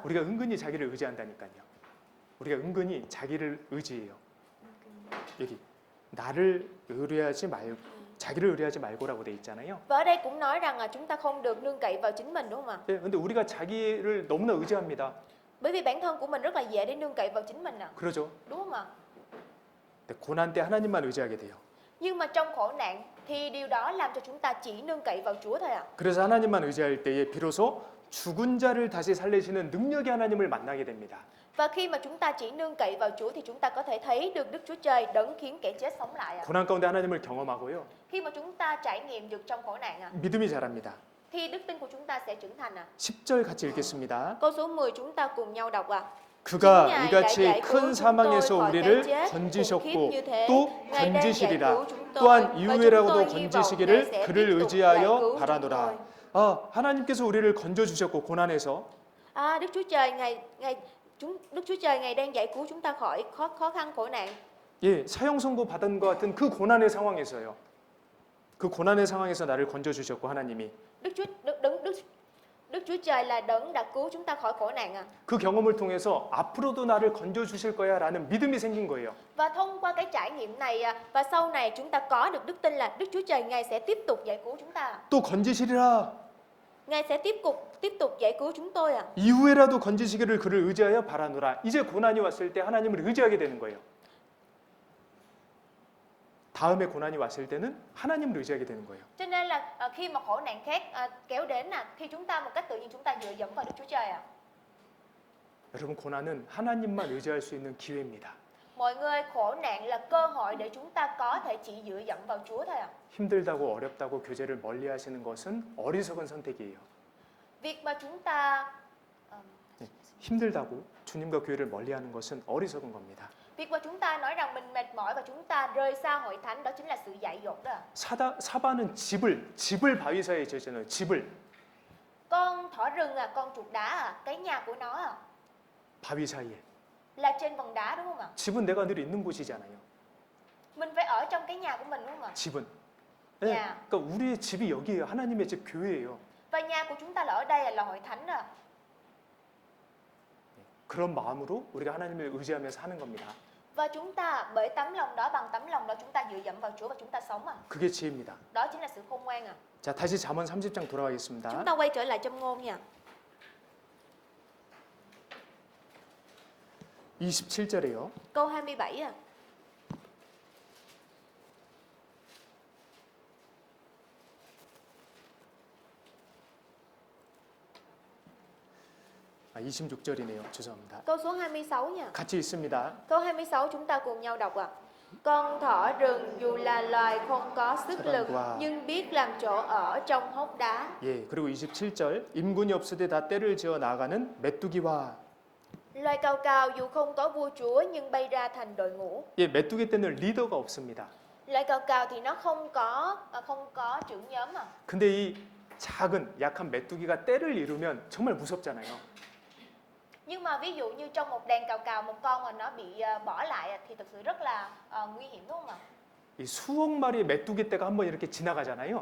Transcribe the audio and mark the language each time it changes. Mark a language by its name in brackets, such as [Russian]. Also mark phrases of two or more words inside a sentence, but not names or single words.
[Korean] 우리가 은근히 자기를 의지한다니까요. 우리가 은근히 자기를 의지해요. 여기 나를 의뢰하지 말고 자기를 의뢰하지 말고라고 돼 있잖아요. [Vietnamese] Và ở đây cũng nói rằng chúng ta không được nương cậy vào chính mình đúng không ạ? [Korean] 예, 근데 우리가 자기를 너무나 의지합니다. [Vietnamese] Bởi vì bản thân của mình rất là dễ để nương cậy vào chính mình [Korean] 그러죠. [Vietnamese] đúng không ạ? [Korean] 근데 고난 때 하나님만 의지하게 돼요. [Vietnamese] Nhưng mà trong khổ nạn thì điều đó làm cho chúng ta chỉ nương cậy vào Chúa thôi [Korean] 그래서 하나님만 의지할 때에 비로소 죽은 자를 다시 살리시는 능력의 하나님을 만나게 됩니다. [Vietnamese] Và khi mà chúng ta chỉ nương cậy vào Chúa thì chúng ta có thể thấy được Đức Chúa Trời đấng khiến kẻ chết sống lại [Korean] 고난 가운데 하나님을 경험하고요. [Vietnamese] Khi mà chúng ta trải nghiệm được trong khổ nạn [Korean] 믿음이 자랍니다. [Vietnamese] thì đức tin của chúng ta sẽ trưởng thành [Korean] 10절 같이 읽겠습니다. [Vietnamese] Câu số 10 chúng ta cùng nhau đọc [Korean] 그가 이같이 큰 사망에서 우리를 건지셨고 또 건지시리라. 또한 이후에라고도 건지시기를 그를 의지하여 바라노라. 하나님께서 우리를 건져 주셨고 고난에서 [Vietnamese] Đức Chúa Trời ngày đang giải cứu chúng ta khỏi khó khăn khổ nạn. [Korean] 예, 사형 선고 받은 것 같은 그 고난의 상황에서요. 그 고난의 상황에서 나를 건져 주셨고 하나님이 [Vietnamese] Đức Chúa Trời là đấng đã cứu chúng ta khỏi khổ nạn [Korean] 그 경험을 통해서 앞으로도 나를 건져 주실 거야라는 믿음이 생긴 거예요. [Vietnamese] Và thông qua cái trải nghiệm này và sau này chúng ta có được đức tin là Đức Chúa Trời Ngài sẽ tiếp tục giải cứu chúng ta. [Korean] 또 건지시리라. [Vietnamese] Ngài sẽ tiếp tục giải cứu chúng tôi [Korean] 이후에라도 건지시기를 그를 의지하여 바라노라. 이제 고난이 왔을 때 하나님을 의지하게 되는 거예요. 다음에 고난이 왔을 때는 하나님을 의지하게 되는 거예요. [Vietnamese] Cho nên là khi mà khổ nạn khác kéo đến thì chúng ta một cách tự nhiên chúng ta dựa dẫm vào Đức Chúa Trời [Korean] 여러분 고난은 하나님만 의지할 수 있는 기회입니다. [Vietnamese] Mọi người, khổ nạn là cơ hội để chúng ta có thể chỉ dựa dẫm vào Chúa thôi [Korean] 힘들다고 어렵다고 교제를 멀리하시는 것은 어리석은 선택이에요. [Vietnamese] Việc mà chúng ta [Korean] 힘들다고 주님과 교회를 멀리하는 것은 어리석은 겁니다. [Vietnamese] Việc mà chúng ta nói rằng mình mệt mỏi và chúng ta rời xa hội thánh đó chính là sự dại dột đó. [Korean] 사바는 집을 바위 사이에 지었잖아요. 집을 [Vietnamese] Con thỏ rừng con chuột đá cái nhà của nó [Korean] 바위 사이에. [Vietnamese] là trên vầng đá đúng không ạ? [Korean] 집은 내가 늘 있는 곳이잖아요. [Vietnamese] Mình phải ở trong cái nhà của mình đúng không ạ? [Korean] 집은. 네, 야. 그러니까 우리의 집이 여기예요. 하나님의 집 교회예요. [Vietnamese] Và nhà của chúng ta là ở đây là hội thánh đó. [Korean] 그런 마음으로 우리가 하나님을 의지하면서 하는 겁니다. [Vietnamese] Và chúng ta bởi tấm lòng đó, bằng tấm lòng đó chúng ta dựa dẫm vào Chúa và chúng ta sống [Korean] 그게 지혜입니다. [Vietnamese] Đó chính là sự khôn ngoan [Korean] 자, 다시 잠언 30장 돌아가겠습니다. [Vietnamese] Chúng ta quay trở lại trong ngôn nha. [Korean] 27절에요. [Vietnamese] Câu 27 [Korean] 26절이네요. 죄송합니다. [Vietnamese] Câu số 26 nha. [Korean] 같이 있습니다. [Vietnamese] Câu 26 chúng ta cùng nhau đọc ạ. Con thỏ rừng dù là loài không có sức lực nhưng biết làm chỗ ở trong hốc đá. [Korean] 예, 그리고 27절 임군이 없으되 다 때를 지어 나가는 메뚜기와 [Vietnamese] Loài cào cào dù không có vua chúa nhưng bay ra thành đội ngũ. [Korean] 예, 메뚜기 때는 리더가 없습니다. [Vietnamese] Loài cào cào thì nó không có trưởng nhóm [Korean] 근데 이 작은 약한 메뚜기가 때를 이루면 정말 무섭잖아요. [Vietnamese] Nhưng mà ví dụ như trong một đàn cào cào một con mà nó bị bỏ lại thì thực sự rất là nguy hiểm đúng không ạ? [Korean] 이 수억 마리의 메뚜기 떼가 한번 이렇게 지나가잖아요.